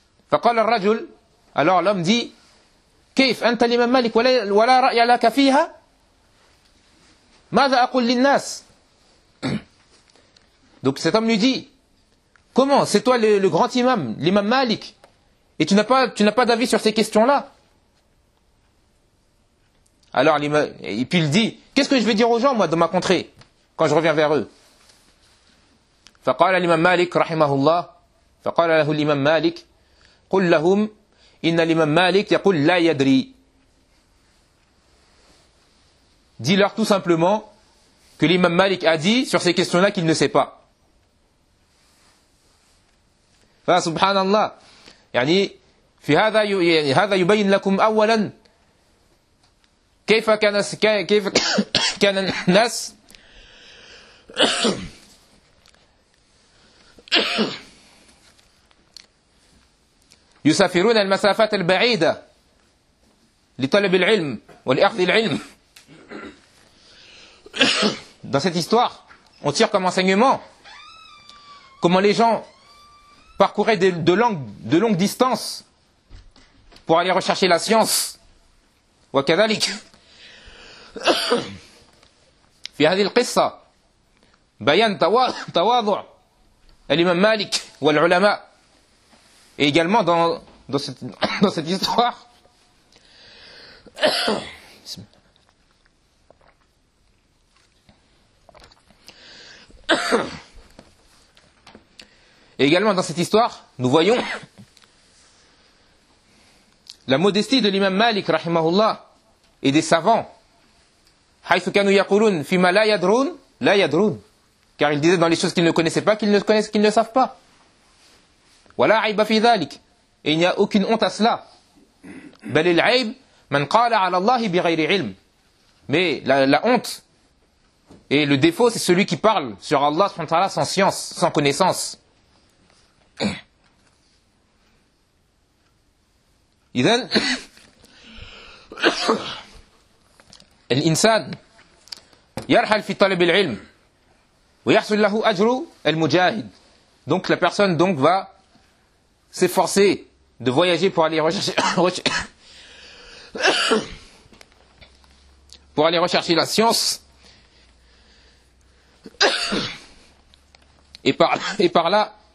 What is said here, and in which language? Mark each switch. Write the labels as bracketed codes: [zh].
[ar] فقال الرجل, [fr] alors l'homme dit, [ar] كيف أنت الإمام مالك ولا رأي لك فيها؟ ماذا أقول للناس؟ [fr] Donc cet homme lui dit, comment, c'est toi le grand imam, l'imam Malik, et tu n'as pas d'avis sur ces questions-là? Alors et puis il dit, qu'est-ce que je vais dire aux gens, moi, dans ma contrée, quand je reviens vers eux? [ar] فقال الإمام مالك رحمه الله فقال له الإمام مالك قل لهم إن الإمام مالك يقول لا يدري. [fr] Dis-leur tout simplement que l'imam Malik a dit sur ces questions-là qu'il ne sait pas. [ar] فسبحان الله يعني في هذا يعني هذا يبين لكم أولا كيف كان الناس يسافرون المسافات البعيدة لطلب العلم ولأخذ العلم. [fr] Dans cette histoire, on tire comme enseignement comment les gens parcouraient de longues distances pour aller rechercher la science. [ar] وكذلك في هذه القصة بيان تواضع الإمام مالك والعلماء. [fr] Et également dans cette histoire, nous voyons la modestie de l'imam Malik rahimahullah et des savants. [ar] حيث كانوا يقولون فيما لا يدرون [fr] لا يدرون, car ils disaient dans les choses qu'ils ne connaissaient pas qu'ils ne savent pas. [ar] ولا عيب في ذلك, [fr] et il n'y a aucune honte à cela. [ar] بل العيب من قال على الله بغير علم, [fr] mais la honte et le défaut, c'est celui qui parle sur Allah subhanahu wa ta'ala sans science, sans connaissance. [ar] إذن الإنسان يرحل في طلب العلم ويحصل له أجر المجاهد. [fr] Donc la personne donc va s'efforcer de voyager pour aller rechercher pour aller rechercher la science et par là